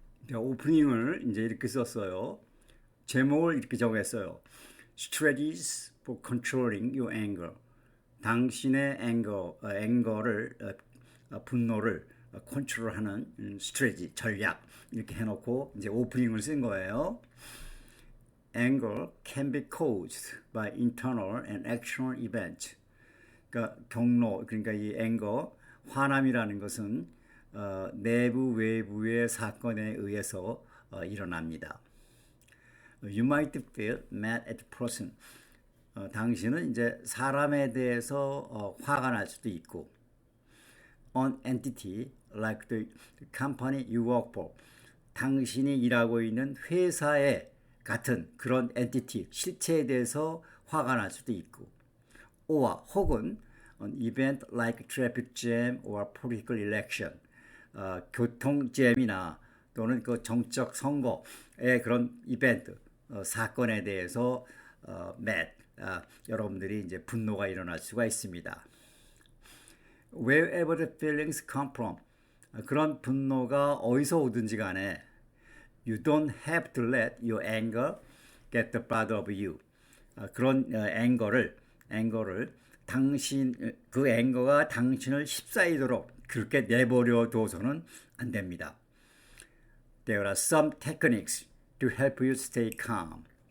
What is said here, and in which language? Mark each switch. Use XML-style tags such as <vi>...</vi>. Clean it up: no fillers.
<ko>자, 오프닝을 이제 이렇게 썼어요. 제목을 이렇게 정했어요.</ko> <en>Strategies for controlling your anger.</en> <ko>당신의 앵거를 분노를 컨트롤하는 스트레지, 전략 이렇게 해놓고 이제 오프닝을 쓴 거예요.</ko> <en>Anger can be caused by internal and external events.</en> <ko>그러니까 경로, 그러니까 이 앵거, 화남이라는 것은 내부 외부의 사건에 의해서 일어납니다.</ko> <en>You might feel mad at the person.</en> <ko>당신은 이제 사람에 대해서 화가 날 수도 있고,</ko> <en>on entity like the company you work for.</en> <ko>당신이 일하고 있는 회사에 같은 그런 entity, 실체에 대해서 화가 날 수도 있고,</ko> <en>or</en> <ko>혹은</ko> <en>an event like traffic jam or political election.</en> <ko>교통잼이나 또는 그 정적 선거의 그런 이벤트, 사건에 대해서</ko> <en>mad,</en> <ko>여러분들이 이제 분노가 일어날 수가 있습니다.</ko> <en>Wherever the feelings come from,</en> <ko>그런 분노가 어디서 오든지 간에</ko> <en>you don't have to let your anger get the better of you.</en> <ko>그런 앵거를 당신 그 앵거가 당신을 휩싸이도록 그렇게 내버려 둬서는 안 됩니다.</ko> <en>There are some techniques to help you stay calm.</en>